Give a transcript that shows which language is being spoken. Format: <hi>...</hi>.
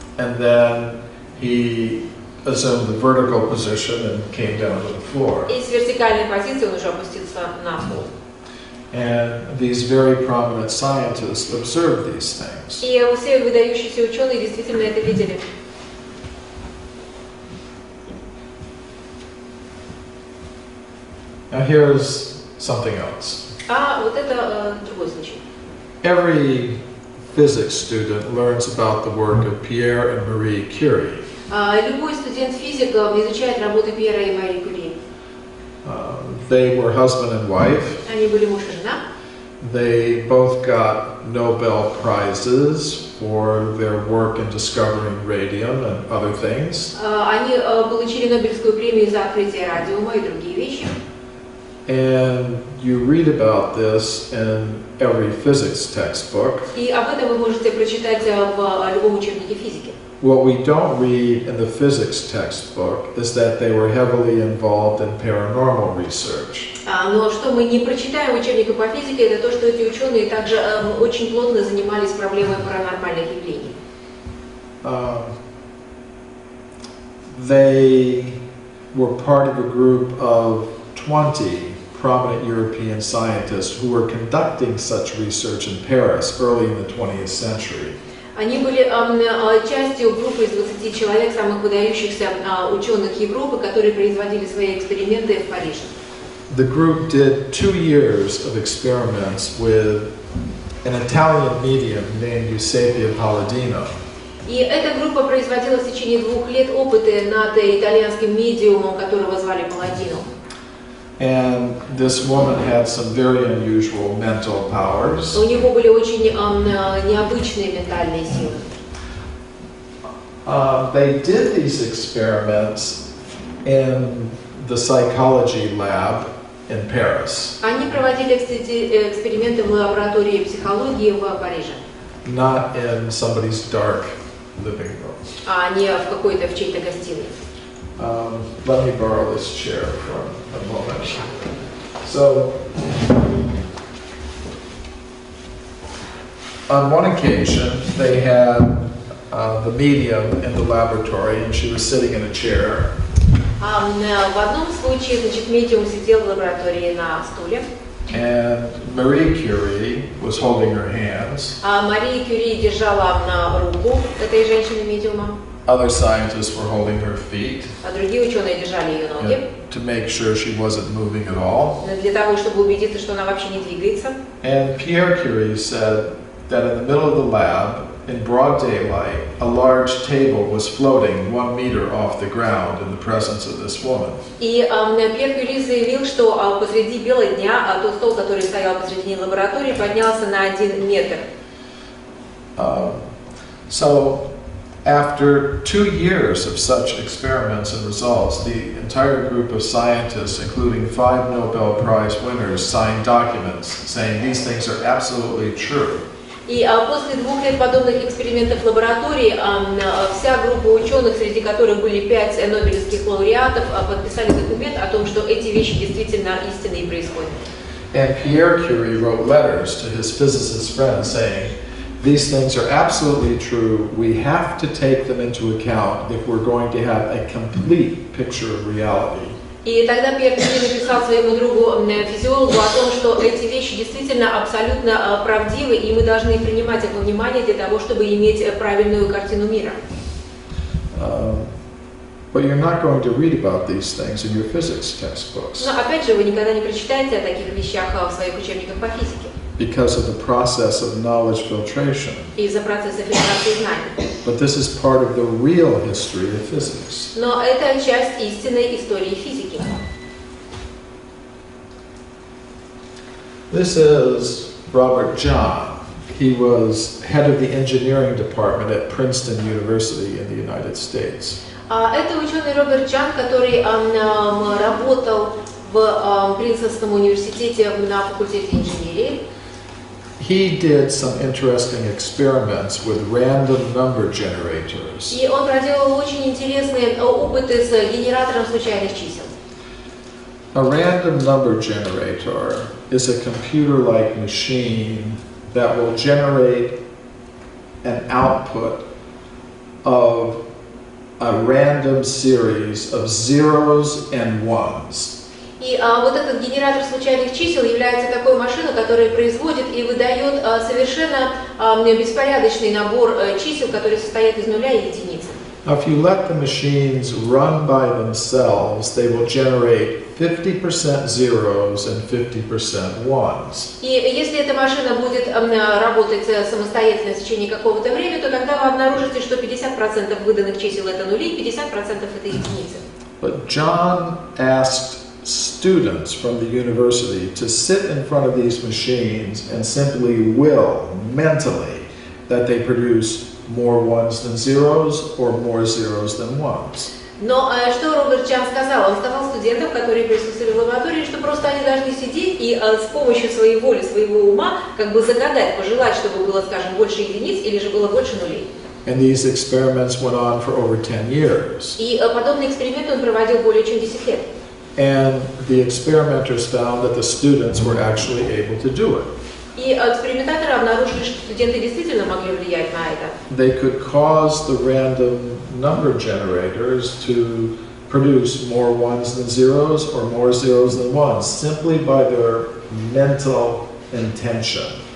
<en>and then he assumed the vertical position and came down to the floor.</en> <ru>И с вертикальной позиции он уже опустился на пол.</ru> <en>And these very prominent scientists observed these things.</en> <ru>И все выдающиеся ученые действительно это видели.</ru> <en>Now here's something else.</en> <ru>А вот это другой случай.</ru> <en>Every physics student learns about the work of Pierre and Marie Curie.</en> <ru>Любой студент-физик изучает работы Пьера и Мари Кюри.</ru> <en>They were husband and wife.</en> <ru>Они были муж и жена.</ru> <en>They both got Nobel Prizes for their work in discovering radium and other things.</en> <ru>Они получили Нобелевскую премию за открытие радиума и другие вещи.</ru> <en>And you read about this in every physics textbook.</en> <ru>И об этом вы можете прочитать в любом учебнике физики.</ru> <en>What we don't read in the physics textbook is that they were heavily involved in paranormal research.</en> <ru>Но что мы не прочитаем в учебнике по физике, это то, что эти ученые также очень плотно занимались проблемой паранормальных явлений.</ru> <en>They were part of a group of 20 prominent European scientists who were conducting such research in Paris early in the 20th century.</en> <ru>Они были частью группы из 20 человек, самых выдающихся ученых Европы, которые производили свои эксперименты в Париже.</ru> <en>The group did 2 years of experiments with an Italian medium named Eusebio Palladino.</en> <ru>И эта группа производила в течение 2 лет опыты над итальянским медиумом, которого звали Палладино.</ru> <en>And this woman had some very unusual mental powers.</en> <ru>У него были очень необычные ментальные силы.</ru> <en>They did these experiments in the psychology lab in Paris.</en> <ru>Они проводили эксперименты в лаборатории психологии в Париже.</ru> <en>Not in somebody's dark living room.</en> <ru>А не в какой-то в чьей-то гостиной.</ru> <en>Let me borrow this chair for a moment. So, on one occasion, they had the medium in the laboratory, and she was sitting in a chair,</en> <ru>В одном случае, значит, медиум сидел в лаборатории на стуле,</ru> <en>and Marie Curie was holding her hands.</en> <ru>а Мария Кюри держала руку этой женщины-медиума,</ru> <en>Other scientists were holding her feet</en> <ru>а другие ученые держали ее ноги,</ru> <en>to make sure she wasn't moving at all.</en> <ru>для того, чтобы убедиться, что она вообще не двигается.</ru> <en>And Pierre Curie said that in the middle of the lab, in broad daylight, a large table was floating 1 meter off the ground in the presence of this woman.</en> <ru>И Пьер Кюри заявил, что посреди бела дня тот стол, который стоял посредине лаборатории, поднялся на 1 метр.</ru> <en>So after 2 years of such experiments and results, the entire group of scientists, including 5 Nobel Prize winners, signed documents saying these things are absolutely true.</en> <ru>И после 2 лет подобных экспериментов в лаборатории вся группа ученых, среди которых были 5 нобелевских лауреатов, подписали документ о том, что эти вещи действительно истинные происходят.</ru> <en>And Pierre Curie wrote letters to his physicist friends saying, these things are absolutely true. We have to take them into account if we're going to have a complete picture of reality.</en> <ru>И тогда Пьер Кюри написал своему другу физиологу о том, что эти вещи действительно абсолютно правдивы, и мы должны принимать их во внимание для того, чтобы иметь правильную картину мира.</ru> <en>But you're not going to read about these things in your physics textbooks.</en> <ru>Но опять же, вы никогда не прочитаете о таких вещах в своих учебниках по физике.</ru> <en>Because of the process of knowledge filtration.</en> <ru>Из-за процесса фильтрации знаний.</ru> <en>But this is part of the real history of physics.</en> <ru>Но это часть истинной истории физики.</ru> <en>This is Robert John. He was head of the engineering department at Princeton University in the United States.</en> <ru>Это ученый Роберт Джан, который работал в Принстонском университете на факультете инженерии.</ru> <en>He did some interesting experiments with random number generators.</en> <ru>И он проделал очень интересные опыты с генератором случайных чисел.</ru> <en>A random number generator is a computer-like machine that will generate an output of a random series of zeros and ones.</en> <ru>И вот этот генератор случайных чисел является такой машиной, которая производит и выдает совершенно беспорядочный набор чисел, которые состоят из нуля и единицы.</ru> <en>If you let the machines run by themselves, they will generate 50% zeros and 50% ones.</en> <ru>И если эта машина будет работать самостоятельно в течение какого-то времени, то тогда вы обнаружите, что 50% выданных чисел это нули, 50% это единицы.</ru> <en>But John asked students from the university to sit in front of these machines and simply will mentally that they produce more ones than zeros or more zeros than ones.</en> <ru>Но что Роберт Джан сказал? Он сказал студентам, которые присутствовали в лаборатории, что просто они должны сидеть и с помощью своей воли, своего ума, как бы загадать, пожелать, чтобы было, скажем, больше единиц или же было больше нулей.</ru> <en>And these experiments went on for over 10 years.</en> <ru>И подобные эксперименты он проводил более чем 10 лет.</ru> <en>And the experimenters found that the students were actually able to do it.</en> <ru>И экспериментаторы обнаружили, что студенты действительно могли влиять на это.</ru> <en>They could cause the random number generators to produce more ones than zeros or more zeros than ones simply by their mental intention.</en>